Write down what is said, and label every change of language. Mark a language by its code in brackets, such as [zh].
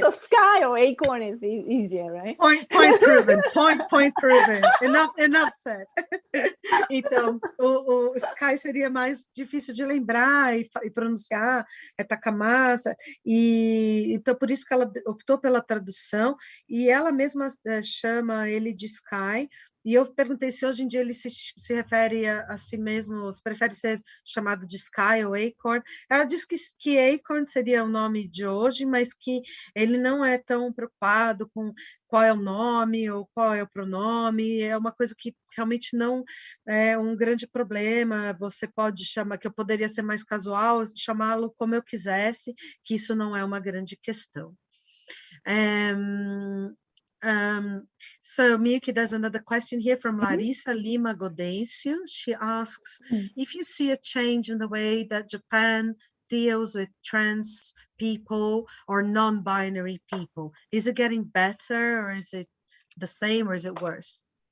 [en] So Sky or Acorn is easier, right? Point proven. Point proven. Enough said. [pt] Então, o Sky seria mais difícil de lembrar e pronunciar, é Takamasa, e então por isso que ela optou pela tradução, e ela mesma chama ele de Sky. E eu perguntei se hoje em dia ele se refere a si mesmo, se prefere ser chamado de Sky ou Acorn. Ela diz que Acorn seria o nome de hoje, mas que ele não é tão preocupado com qual é o nome ou qual é o pronome. É uma coisa que realmente não é um grande problema. Você pode chamar, que eu poderia ser mais casual, chamá-lo como eu quisesse, que isso não é uma grande questão. [en] So Miyuki, there's another question here from Larissa Lima Godencio. She asks, if you see a change in the way that Japan deals with trans people or non-binary people, is it getting better, or is it the same, or is it worse?